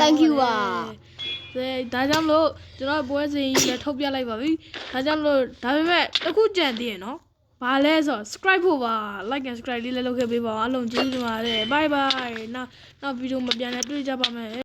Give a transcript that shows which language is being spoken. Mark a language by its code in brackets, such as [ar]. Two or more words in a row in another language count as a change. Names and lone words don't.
[en] Thank you ပါ [my] ဒါကြောင့်မလို့ကျွန်တော်ပွဲစဉ်ကြီးလည်းထုတ်ပြလိုက်ပါပြီဒါကြောင့်မလို့ဒါပေမဲ့အခုကြံသေးရနော်ဘာလဲဆို subscribe ဖို့ပါ [en] like and subscribe [my] လေးလည်းလုပ်ခဲ့ပေးပါအားလုံးကျေးဇူးတင်ပါတယ် [en] bye bye [my] နောက်ဗီဒီယိုမှာပြန်လည်တွေ့ကြပါမယ်